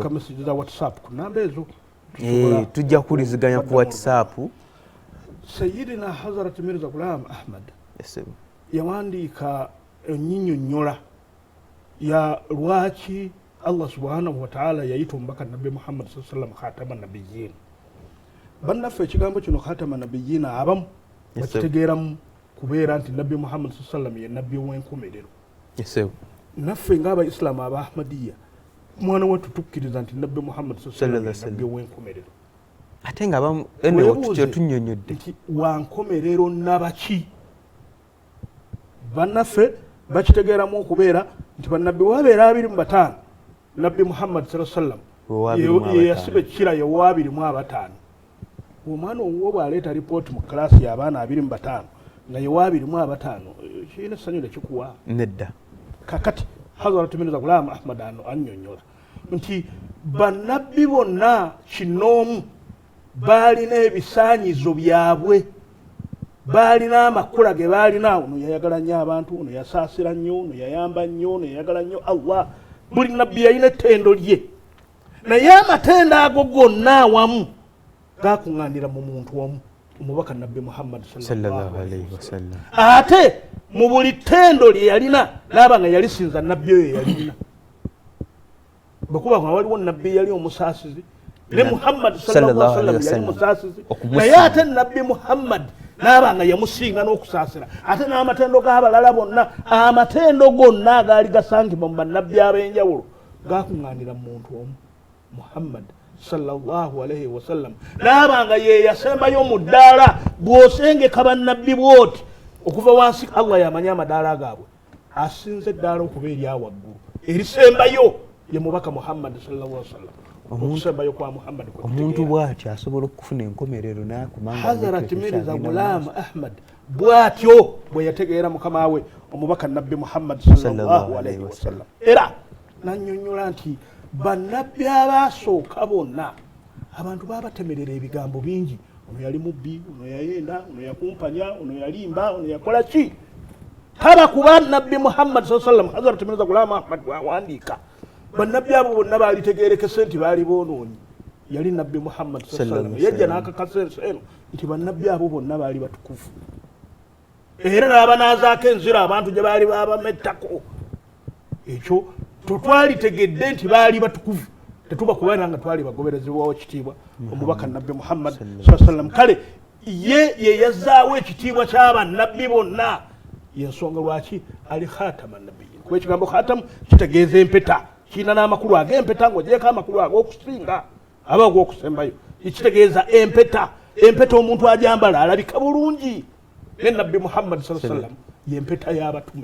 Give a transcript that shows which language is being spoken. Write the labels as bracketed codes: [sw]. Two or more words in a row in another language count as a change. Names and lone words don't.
[lg] za whatsapp ku namba ezo tujja kuwuliziganya ku whatsapp Sayyidina Hazrat Mirza Ghulam Ahmad yawandiika ennyinyonnyola ya lwaki [ar] الله سبحانه وتعالى [lg] yayita omubaka nabbi Muhammad [ar] صلى الله عليه وسلم خاتم النبيين [lg] bannaffe ekigambo kino [ar] خاتم النبيين [lg] abamu bakitegeeramu kubeera nti nabbi Muhammad [ar] صلى الله عليه وسلم [lg] ye nabbi w'enkomerero naffe ng'abaisiraamu aba Ahmadiyya mwana wattu tukkiriza nti nabbi Muhammad [ar] صلى الله عليه وسلم [lg] ye nabbi w'enkomerero ate nga bamu eno tutyo tunnyonnyodde nti wankomerero nabaki bannaffe bakitegeeramu okubeera nti bannabbi wabeera 25 nabbi Muhammad [ar] صلى الله عليه وسلم [lg] ye yasiba ekira ye wa 25 omwana owo bw'aleeta ripooti mu kalaasi y'abaana 25 nga ye wa 25 kiina essanyu lekikuwa nedda kakati Hazrat Mirza Ghulam Ahmad annyonnyola nti bannabbi bonna kinoomu baalina ebisaanyizo byabwe baalina amakula ge baalina ono yayagala nnyo abantu ono yasaasira nnyo ono yayamba nnyo ono yayagala nnyo Allah buli nabbi yalina ettendo lye naye amatenda ago gonna awamu gakuŋŋaanira mu muntu omu omubaka nabbi Muhammad [ar] صلى الله عليه وسلم [lg] ate mu buli ttendo lye yalina naaba nga yalisinza nabbi oyo yalina bwekuba nga waliwo nabbi yali omusaasizi ne Muhammad [ar] صلى الله عليه وسلم [lg] yali musaasizi naye ate nabbi Muhammad naaba nga yamusinga n'okusaasira ate n'amatendo g'abalala bonna amatendo gonna agaali gasangibwa mu bannabbi ab'enjawulo gakuŋŋaanira mu muntu omu Muhammad [ar] صلى الله عليه وسلم [lg] naaba nga ye yasembayo mu ddaala bw'osengeka bannabbi bwoti okuva wansi Allah yamanya amadaala gaabwe asinze eddaala okuba eryawaggulu erisembayo ye mubaka Muhammad [ar] صلى الله عليه وسلم [lg] okusembayo kwa Muhammad omuntu bw'atyo asobola okufuna enkomerero n'akumanga Hazrat Mirza Ghulam Ahmad bw'atyo bwe yategeera mukama we omubaka nabbi Muhammad [ar] صلى الله عليه وسلم [lg] era nannyonnyola nti bannabbi abaasooka bonna abantu baabatemerera ebigambo bingi ono yali mubbi ono yayenda ono yakumpanya ono yalimba ono yakola ki taba kuba nabbi Muhammad [ar] صلى الله عليه وسلم [lg] Hazrat Mirza Ghulam Ahmad bw'awandiika bannabbi abo bonna baalitegeerekese nti baali boonoonyi yali nabbi Muhammad [ar] صلى الله عليه وسلم [lg] yajja n'akakasa ensi eno nti bannabbi abo bonna baali batukufu era n'abanaazaako enzira abantu gye baali baabamettako ekyo tetwalitegedde nti baali batukuvu tetuba kubeera nga twali bagoberezebwawo ekitiibwa omubaka nabbi Muhammad [ar] صلى الله عليه وسلم [lg] kale ye yazzaawo ekitiibwa ky'abannabbi bonna yensonga lwaki ali [ar] خاتم النبيين [lg] kuba ekigambo khatamu kitegeeza empeta kiina n'amakulu ag'empeta ng'ogyeko amakulu ag'okusinga aba ag'okusembayo kitegeeza empeta omuntu ajambala alabika bulungi ne nabbi Muhammad [ar] صلى الله عليه وسلم [lg] yempeta y'abatume